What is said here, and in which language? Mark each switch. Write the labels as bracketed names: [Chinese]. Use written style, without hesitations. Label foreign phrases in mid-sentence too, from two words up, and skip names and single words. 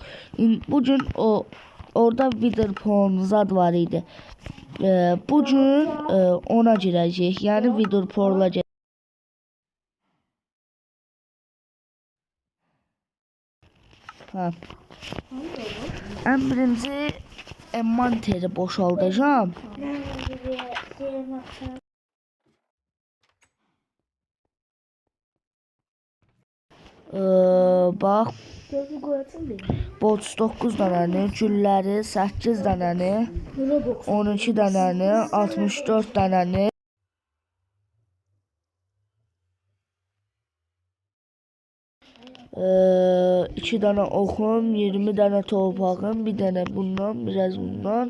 [Azerbaijani] Bugün orada Witherpool zad var idi. [Turkish] Bugün ona gireceğiz. Yani Witherpool'a gireceğiz. Ha. En birinci envanteri boşaldacağım. [Azerbaijani] Bax, bots 9 dənəni, gülləri 8 dənəni, 12 dənəni, 64 dənəni, 2 dənə oxum, 20 dənə torpağım, bir dənə bundan, biraz bundan.